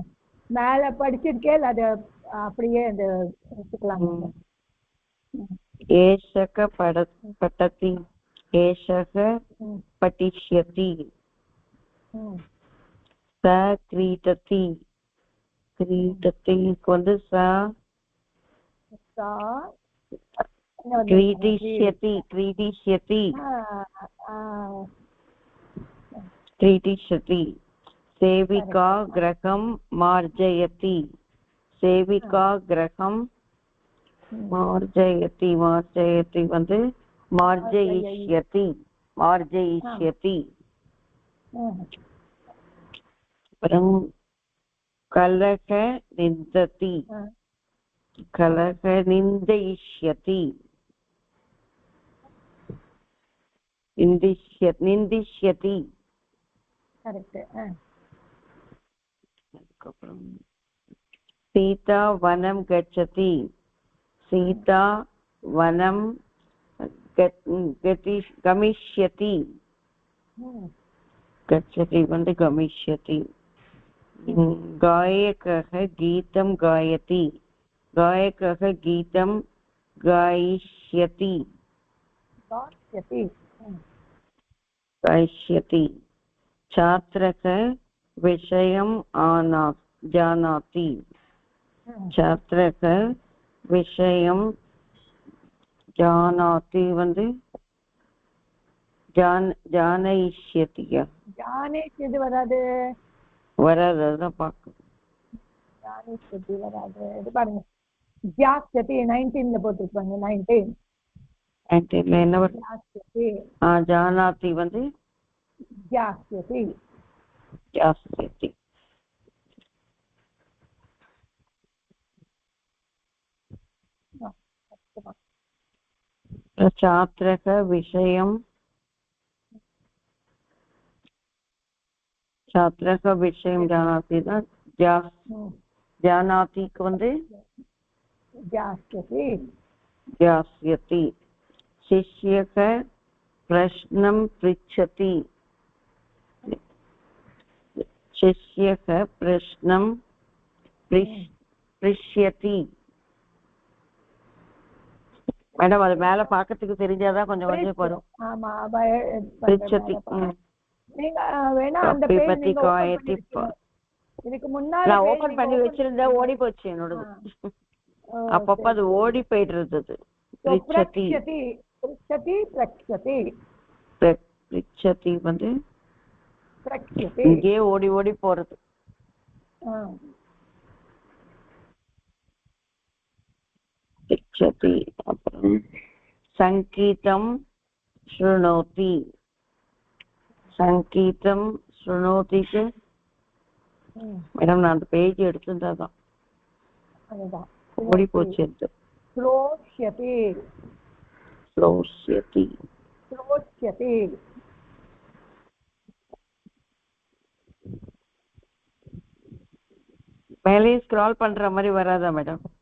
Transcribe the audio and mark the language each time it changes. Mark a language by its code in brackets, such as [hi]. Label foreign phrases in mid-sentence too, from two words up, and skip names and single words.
[ta] மேல படிச்சிருக்கேன், அது அப்படியே அந்த எடுத்துக்கலாம். [sa] एषक पठति, एषक पठिष्यति, स क्रीडति, [ta] கிரீடத்திக்கு வந்து [sa] क्रीडिष्यति, क्रीडिष्यति, क्रीडिष्यति, सेविका गृहं मार्जयति, सेविका गृहं मार्जयति, मार्जयति வந்து मार्जयिष्यति, मार्जयिष्यति. அப்புறம் कलह निन्दति, कलह निन्दयिष्यति, निन्दिष्यति. கரெக்ட். அதுக்கப்புறம் सीता वनं गच्छति, सीता वनं गमिष्यति, गच्छति வந்து गमिष्यति. गायकः गीतं गायति, गायकः गीतं गायिष्यति, गायिष्यति. छात्रः विषयं जानाति, छात्रः विषयं जानाति வந்து ஜானயிஷ்யதியா, [ta] ஜானயிஷ்யதி வராது, வராது. அதுதான் பார்க்கணும். ஜானயிஷ்யதி வராது. இது பாருங்க, ஜாஸ்யதி 19ல போட்டுருப்பாங்க. 19 ஆன்டில என்ன வரும்? [sa] ஜாஸ்யதி ஜானாதி வந்து ஜாஸ்யதி ஜாஸ்யதி. छात्रः विषयं जानाति न जानाति வந்து ஜாஸ்யதி ज्ञास्यति. शिष्यः प्रश्नं पृच्छति. शिष्यः प्रश्नं पृच्छति. [ta] மேடம் அது மேல பாக்கிறதுக்கு தெரிஞ்சாதான் கொஞ்சம் கொஞ்சம் வரும். ஆமா [sa] पृच्छति. [ta] நீங்க வேணா அந்த பேஜ் நீங்க இதுக்கு முன்னால நான் ஓபன் பண்ணி வச்சிருந்தேன், ஓடி போச்சு என்னோடது. அப்பப்ப அது ஓடி போயிடுறது. [sa] पृच्छति पृच्छति प्रच्छति पृच्छति வந்து प्रच्छति [ta] இங்கே ஓடி ஓடி போறது. [sa] पृच्छति. அப்புறம் संगीतं शृणोति. संगीतं शृणोति [ta] மேடம் நான் அந்த பேஜ் எடுத்துட்டாதான் அதுதான் ஓடி போச்சு. [sa] श्रोष्यति श्रोष्यति श्रोष्यति [ta] மேலேயும் ஸ்க்ரால் பண்ற மாதிரி வராதா மேடம்?